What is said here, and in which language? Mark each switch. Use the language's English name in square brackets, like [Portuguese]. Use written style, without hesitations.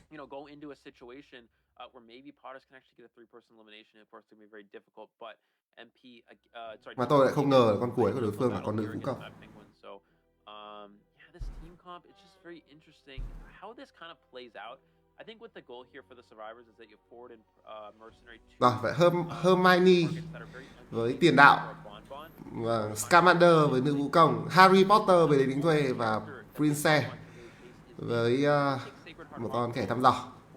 [English] Go into a situation where maybe Potters can actually get a 3-person elimination. Of course, it's going to be very difficult, but MP [Vietnamese] mà tôi lại không ngờ là con cuối của đối phương là con nữ vũ công. [English] So, yeah, this team comp, it's just very interesting how this kind of plays out. I think what the goal here for the survivors is that you forward and mercenary. [Vietnamese] Rồi, vậy Hermione với tiền đạo, và Scamander với nữ vũ công, Harry Potter với lính thuê và Prince với một con kẻ thăm dò.